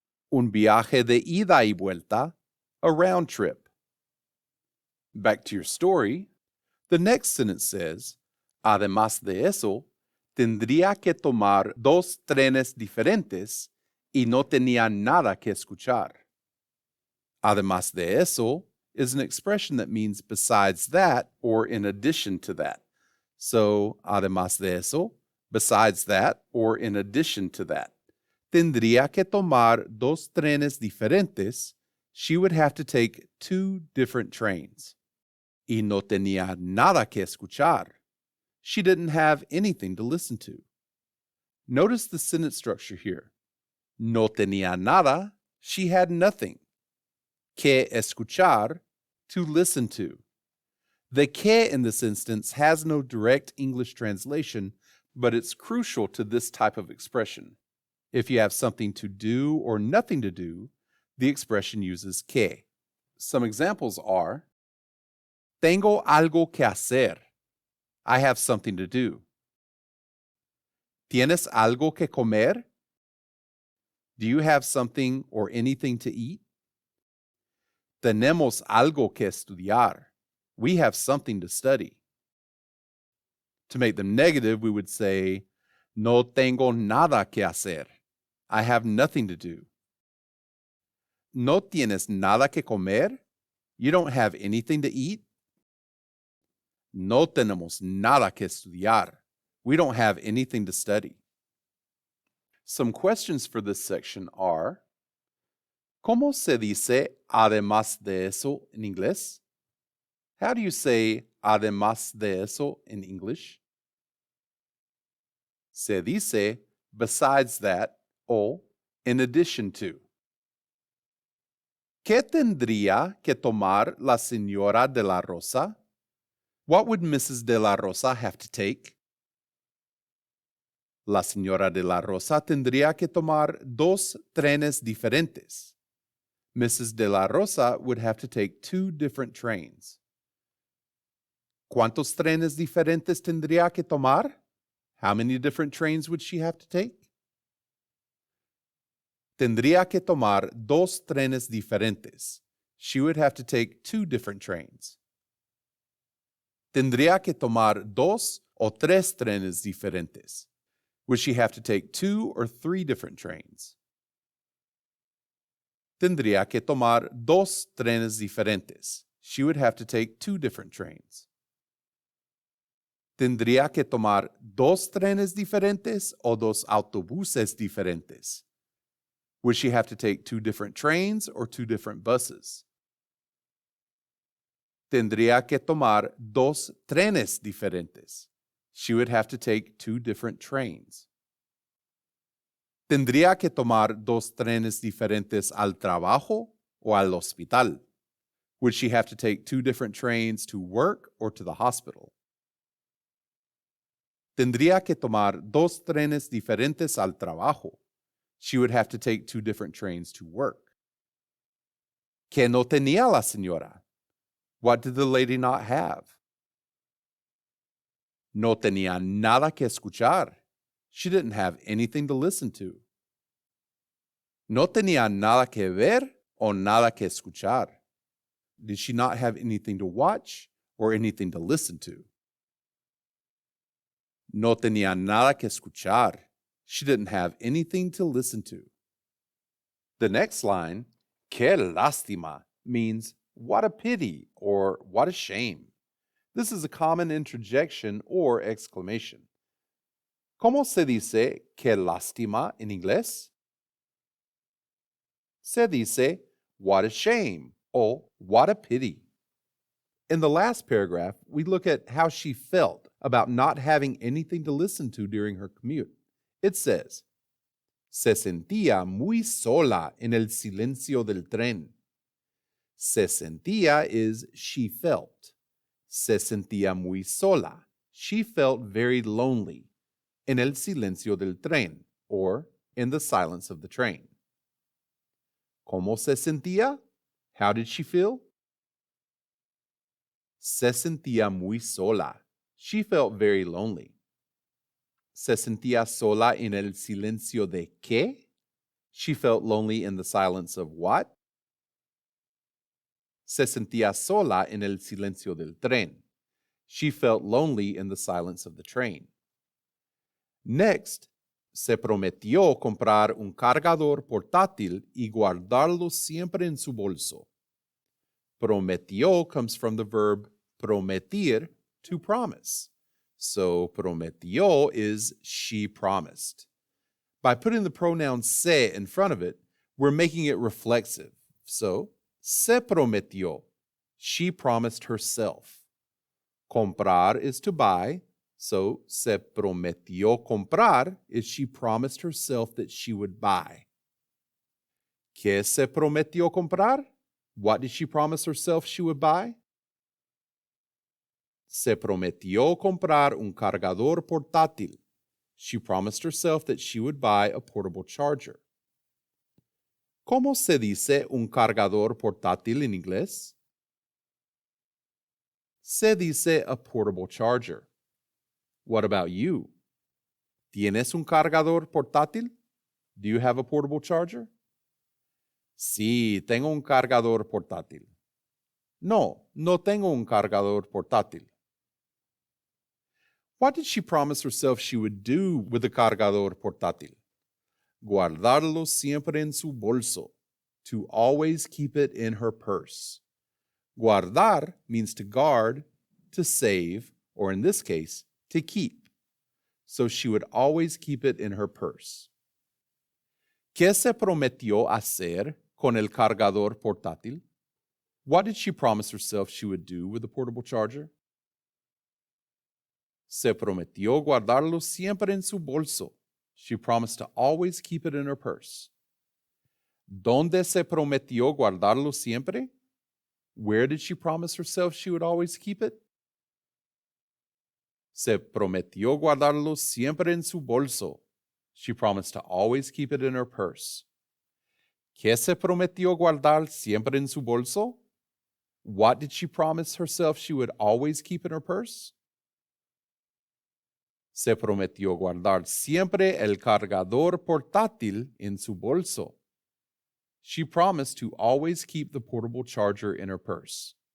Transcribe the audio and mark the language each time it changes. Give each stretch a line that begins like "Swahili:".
Spanish: Un viaje de ida y vuelta,
English: a round trip. Back to your story, the next sentence says,
Spanish: además de eso, tendría que tomar 2 trenes diferentes y no tenía nada que escuchar. Además de eso
English: is an expression that means besides that or in addition to that. So,
Spanish: además de eso,
English: besides that or in addition to that.
Spanish: Tendría que tomar 2 trenes diferentes.
English: She would have to take 2 different trains.
Spanish: Y no tenía nada que escuchar.
English: She didn't have anything to listen to. Notice the sentence structure here.
Spanish: No tenía nada,
English: she had nothing.
Spanish: Que escuchar,
English: to listen to. The que in this instance has no direct English translation, but it's crucial to this type of expression. If you have something to do or nothing to do, the expression uses que. Some examples are,
Spanish: tengo algo que hacer.
English: I have something to do.
Spanish: ¿Tienes algo que comer?
English: Do you have something or anything to eat?
Spanish: Tenemos algo que estudiar.
English: We have something to study. To make them negative, we would say,
Spanish: no tengo nada que hacer.
English: I have nothing to do.
Spanish: ¿No tienes nada que comer?
English: You don't have anything to eat?
Spanish: No tenemos nada que estudiar.
English: We don't have anything to study. Some questions for this section are,
Spanish: ¿cómo se dice además de eso en inglés?
English: How do you say
Spanish: además de eso
English: in English?
Spanish: Se dice
English: besides that o in addition to.
Spanish: ¿Qué tendría que tomar la señora de la Rosa?
English: What would Mrs. de la Rosa have to take?
Spanish: La señora de la Rosa tendría que tomar 2 trenes diferentes.
English: Mrs. de la Rosa would have to take 2 different trains.
Spanish: ¿Cuántos trenes diferentes tendría que tomar?
English: How many different trains would she have to take?
Spanish: Tendría que tomar 2 trenes diferentes.
English: She would have to take 2 different trains.
Spanish: Tendría que tomar 2 o 3 trenes diferentes.
English: Would she have to take 2 or 3 different trains?
Spanish: Tendría que tomar 2 trenes diferentes.
English: She would have to take 2 different trains.
Spanish: Tendría que tomar 2 trenes diferentes o 2 autobuses diferentes.
English: Would she have to take 2 different trains or 2 different buses?
Spanish: Tendría que tomar 2 trenes diferentes.
English: She would have to take 2 different trains.
Spanish: Tendría que tomar 2 trenes diferentes al trabajo o al hospital.
English: Would she have to take 2 different trains to work or to the hospital?
Spanish: Tendría que tomar 2 trenes diferentes al trabajo.
English: She would have to take 2 different trains to work.
Spanish: ¿Qué no tenía la señora?
English: What did the lady not have?
Spanish: No tenía nada que escuchar.
English: She didn't have anything to listen to.
Spanish: No tenía nada que ver o nada que escuchar.
English: Did she not have anything to watch or anything to listen to?
Spanish: No tenía nada que escuchar.
English: She didn't have anything to listen to. The next line,
Spanish: qué lástima,
English: means what a pity or what a shame. This is a common interjection or exclamation.
Spanish: ¿Cómo se dice qué lástima en inglés? Se dice
English: what a shame or what a pity. In the last paragraph, we look at how she felt about not having anything to listen to during her commute. It says,
Spanish: se sentía muy sola en el silencio del tren. Se sentía
English: is she felt.
Spanish: Se sentía muy sola.
English: She felt very lonely.
Spanish: En el silencio del tren,
English: or in the silence of the train.
Spanish: ¿Cómo se sentía?
English: How did she feel?
Spanish: Se sentía muy sola.
English: She felt very lonely.
Spanish: Se sentía sola en el silencio de qué?
English: She felt lonely in the silence of what?
Spanish: Se sentía sola en el silencio del tren.
English: She felt lonely in the silence of the train.
Spanish: Next, se prometió comprar un cargador portátil y guardarlo siempre en su bolso.
English: Prometió comes from the verb prometir, to promise. So prometió is she promised. By putting the pronoun se in front of it, we're making it reflexive. So,
Spanish: se prometió.
English: She promised herself. Comprar is to buy. So,
Spanish: se prometió comprar
English: is she promised herself that she would buy.
Spanish: ¿Qué se prometió comprar?
English: What did she promise herself she would buy?
Spanish: Se prometió comprar un cargador portátil.
English: She promised herself that she would buy a portable charger.
Spanish: ¿Cómo se dice un cargador portátil en inglés?
English: Se dice a portable charger. What about you?
Spanish: ¿Tienes un cargador portátil?
English: Do you have a portable charger?
Spanish: Sí, tengo un cargador portátil. No, no tengo un cargador portátil.
English: What did she promise herself she would do with the
Spanish: cargador portátil? Guardarlo siempre en su bolso.
English: To always keep it in her purse. Guardar means to guard, to save, or in this case, to keep. So she would always keep it in her purse.
Spanish: ¿Qué se prometió hacer con el cargador portátil?
English: What did she promise herself she would do with the portable charger?
Spanish: Se prometió guardarlo siempre en su bolso.
English: She promised to always keep it in her purse.
Spanish: ¿Dónde se prometió guardarlo siempre?
English: Where did she promise herself she would always keep it?
Spanish: Se prometió guardarlo siempre en su bolso.
English: She promised to always keep it in her purse.
Spanish: ¿Qué se prometió guardar siempre en su bolso?
English: What did she promise herself she would always keep in her purse?
Spanish: Se prometió guardar siempre el cargador portátil en su bolso.
English: She promised to always keep the portable charger in her purse.